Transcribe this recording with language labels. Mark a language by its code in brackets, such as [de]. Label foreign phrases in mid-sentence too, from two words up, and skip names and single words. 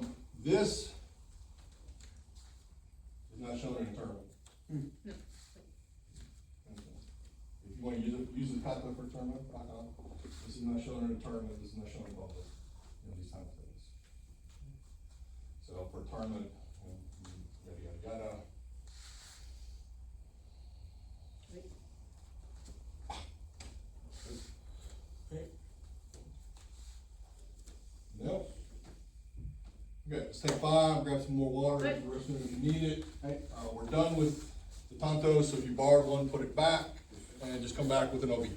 [en] This is not shown in a tournament. No. If you wanna use the kata for tournament, rock on. This is not shown in a tournament, this is not shown in public, these type of things. So for tournament, yada, yada, yada. Nope. Okay, let's take 5, grab some more water, Right. the rest of it if you need it. Right. We're done with the tanto, so if you borrowed one, put it back, and just come back with an obi.